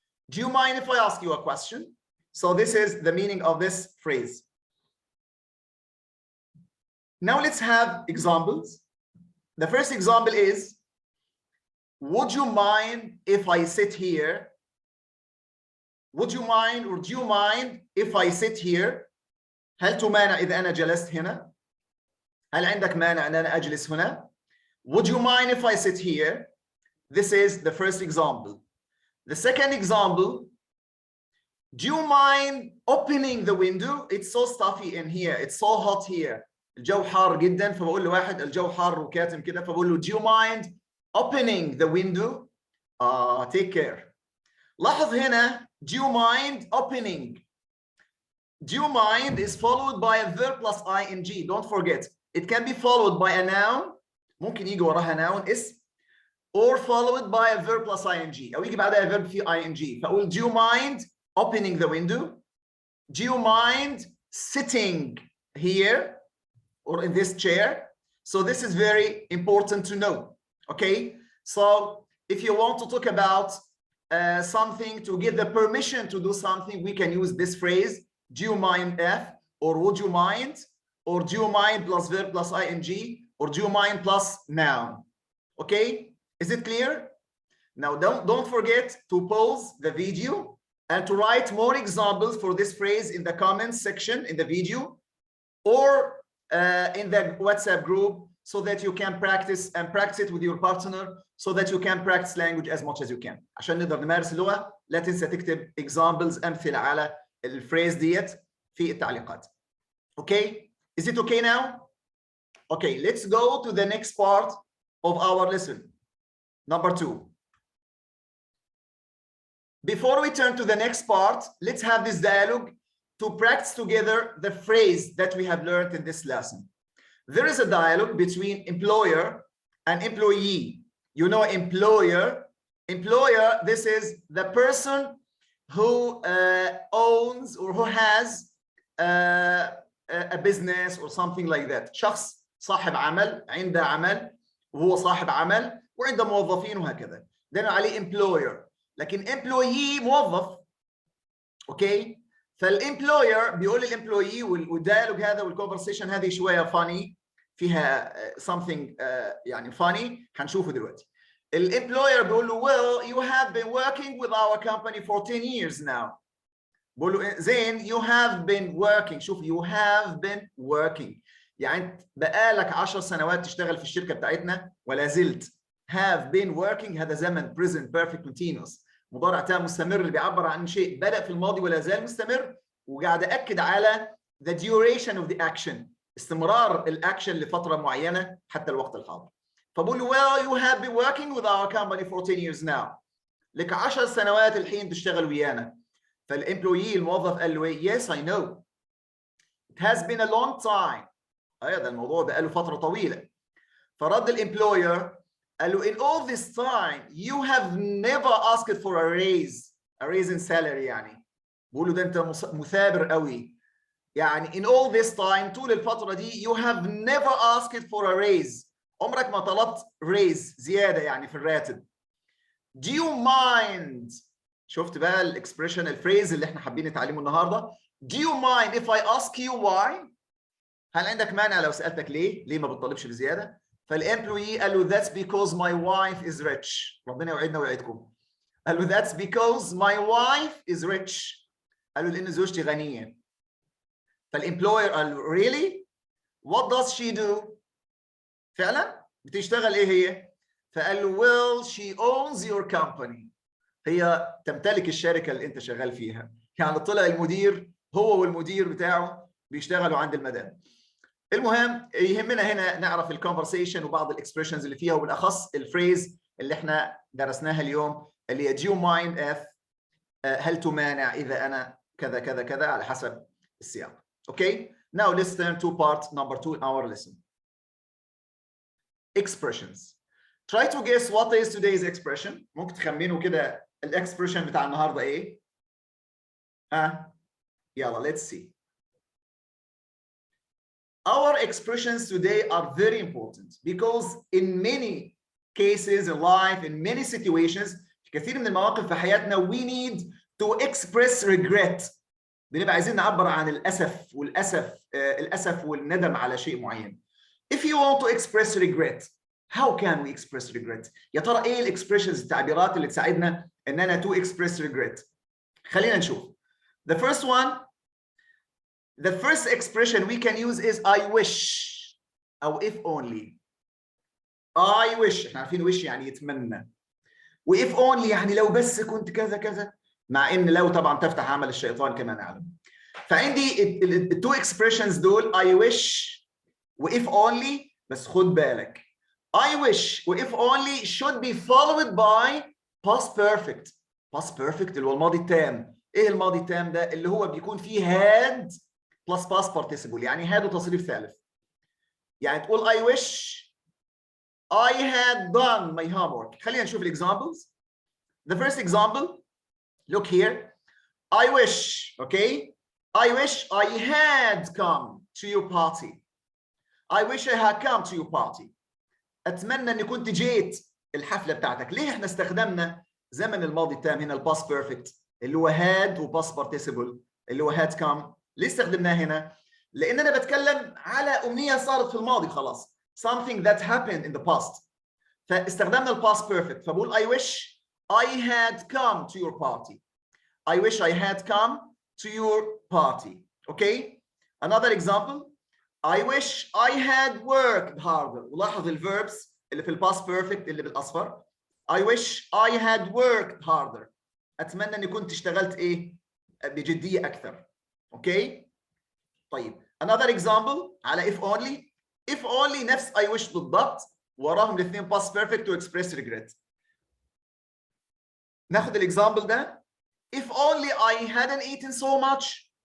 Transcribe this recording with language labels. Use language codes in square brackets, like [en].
[en] Do you mind if I ask you a question? So this is the meaning of this phrase. Now let's have examples. The first example is, would you mind if I sit here? Would you mind or do you mind if I sit here? [ar] هل تمانع إذا أنا جلست هنا؟ هل عندك مانع أن أنا أجلس هنا؟ [en] Would you mind if I sit here? This is the first example. The second example, do you mind opening the window? It's so stuffy in here. It's so hot here. [ar] الجو حار جدا فبقول لواحد الجو حار وكاتم كده فبقول له [en] do you mind opening the window? Take care. [ar] لاحظ هنا [en] do you mind opening. Do you mind is followed by a verb plus ing. Don't forget. It can be followed by a noun. [ar] ممكن يجي وراها noun اسم. [en] Or followed by a verb plus ing. [ar] أو يجي بعدها verb في ing. فأقول [en] do you mind opening the window? Do you mind sitting here or in this chair? So this is very important to know. Okay. So if you want to talk about something to get the permission to do something, we can use this phrase. Do you mind if, or would you mind, or do you mind plus verb plus ing, or do you mind plus noun? Okay, is it clear? Now don't forget to pause the video and to write more examples for this phrase in the comments section in the video or in the WhatsApp group so that you can practice it with your partner so that you can practice language as much as you can. [ar] عشان نقدر نمارس اللغة لا تنسى تكتب examples أمثلة على الفريز ديت في التعليقات. [en] Okay, is it okay now? Okay, let's go to the next part of our lesson. Number 2. Before we turn to the next part, let's have this dialogue to practice together the phrase that we have learned in this lesson. There is a dialogue between employer and employee. You know, employer, this is the person who owns or who has a business or something like that. [ar] شخص صاحب عمل عنده عمل وهو صاحب عمل وعنده موظفين وهكذا. ده عليه employer. لكن employee موظف. اوكي؟ فالemployer بيقول للemployee والديالوج هذا والconversation هذه شويه funny فيها [en] something [ar] يعني funny هنشوفه دلوقتي. الemployer بيقول له [en] well you have been working with our company for 10 years now. [ar] بقول له زين [en] you have been working. [ar] شوف [en] you have been working [ar] يعني بقالك 10 سنوات تشتغل في الشركه بتاعتنا ولا زلت have been working هذا زمن present perfect continuous مضارع تام مستمر اللي بيعبر عن شيء بدأ في الماضي ولا زال مستمر، وقاعد أكد على [en] the duration of the action [ar] استمرار الأكشن لفترة معينة حتى الوقت الحاضر. فبقول له [en] well you have been working with our company for 10 years now. [ar] لك 10 سنوات الحين تشتغل ويانا. فالامبلويي الموظف قال له [en] yes I know. It has been a long time. [ar] ده الموضوع بقاله فترة طويلة. فرد الامبلوير قال له [en] in all this time you have never asked for a raise in salary [ar] يعني. بقول له ده انت مثابر قوي. يعني [en] in all this time [ar] طول الفترة دي [en] you have never asked for a raise. [ar] عمرك ما طلبت raise زيادة يعني في الراتب. [en] Do you mind؟ [ar] شفت بقى الاكسبريشن الفريز اللي احنا حابين نتعلمه النهارده. [en] Do you mind if I ask you why؟ [ar] هل عندك مانع لو سألتك ليه ما بتطلبش بزيادة؟ فالامبلويي قال له [en] that's because my wife is rich. [ar] ربنا يوعدنا ويوعدكم. قال له [en] that's because my wife is rich. [ar] قال له لأن زوجتي غنية. فالامبلوير قال له [en] really؟ What does she do؟ [ar] فعلا؟ بتشتغل ايه هي؟ فقال له [en] well she owns your company. [ar] هي تمتلك الشركة اللي انت شغال فيها. يعني طلع المدير هو والمدير بتاعه بيشتغلوا عند المدام. المهم يهمنا هنا نعرف الكونفرسيشن وبعض الاكسبريشنز اللي فيها وبالاخص الفريز اللي احنا درسناها اليوم اللي هي [en] do you mind if [ar] هل تمانع اذا انا كذا كذا كذا على حسب السياق. [en] Okay, now let's turn to part number 2 in our lesson. Expressions. Try to guess what is today's expression. [ar] ممكن تخمنوا كده الاكسبريشن بتاع النهارده ايه؟ يلا [en] let's see. Our expressions today are very important because in many cases in life, in many situations, [ar] في كثير من المواقف في حياتنا [en] we need to express regret. [ar] بنبقى عايزين نعبر عن الأسف والندم على شيء معين. [en] If you want to express regret, how can we express regret؟ [ar] يا ترى ايه الاكسبريشنز التعبيرات اللي تساعدنا اننا [en] to express regret؟ [ar] خلينا نشوف. [en] The first expression we can use is I wish [ar] أو [en] if only. I wish [ar] احنا عارفين wish يعني يتمنى. و [en] if only [ar] يعني لو بس كنت كذا كذا. مع ان لو طبعا تفتح عمل الشيطان كما نعلم. فعندي التو expressions دول [en] I wish [ar] و [en] if only [ar] بس خد بالك. [en] I wish و if only should be followed by past perfect. [ar] past perfect اللي هو الماضي التام. ايه الماضي التام ده؟ اللي هو بيكون فيه had plus past participle يعني had وتصريف ثالث. يعني تقول [en] I wish I had done my homework. [ar] خلينا نشوف examples. [en] The first example, look here. I wish, okay? I wish I had come to your party. I wish I had come to your party. [ar] أتمنى أني كنت جيت الحفلة بتاعتك. ليه احنا استخدمنا زمن الماضي التام هنا الباست بيرفكت اللي هو had وباست بارتيسيبل اللي هو [en] had come؟ [ar] ليه استخدمناه هنا؟ لأن أنا بتكلم على أمنية صارت في الماضي خلاص. [en] Something that happened in the past. [ar] فاستخدمنا الباست بيرفكت فبقول [en] I wish I had come to your party. I wish I had come to your party. Okay? Another example. I wish I had worked harder. [ar] ولاحظ ال [en] verbs [ar] اللي في الباست بيرفكت اللي بالأصفر. [en] I wish I had worked harder. [ar] أتمنى إني كنت اشتغلت إيه؟ بجدية أكثر. Okay? طيب. [en] Another example [ar] على [en] if only. If only [ar] نفس [en] I wish [ar] بالضبط وراهم الاثنين [en] past perfect to express regret. [ar] ناخد الإكزامبل ده. [en] If only I hadn't eaten so much.